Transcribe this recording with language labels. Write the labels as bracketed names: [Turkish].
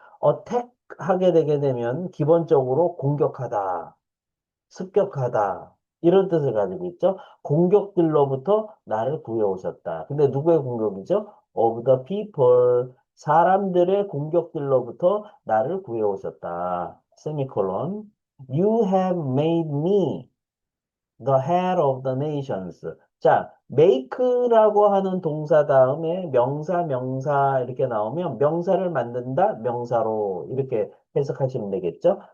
[Korean] attack 하게 되게 되면 기본적으로 공격하다. 습격하다. 이런 뜻을 가지고 있죠. 공격들로부터 나를 구해오셨다. 근데 누구의 공격이죠? [English] Of the people. [Korean] 사람들의 공격들로부터 나를 구해오셨다. 세미콜론. [English] You have made me the head of the nations. [Korean] 자, make라고 하는 동사 다음에 명사, 명사 이렇게 나오면 명사를 만든다, 명사로 이렇게 해석하시면 되겠죠?